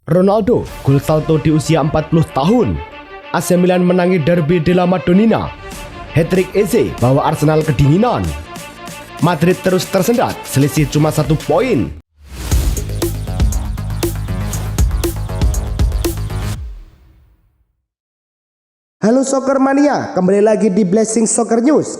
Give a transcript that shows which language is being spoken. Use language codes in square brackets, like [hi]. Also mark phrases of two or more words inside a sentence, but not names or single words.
[id] Ronaldo gol salto di usia 40 tahun. AC Milan menangi derby della Madonnina. Hat-trick Eze bawa Arsenal kedinginan. Madrid terus tersendat, selisih cuma 1 poin. Halo Soccer Mania, kembali lagi di Blessing Soccer News.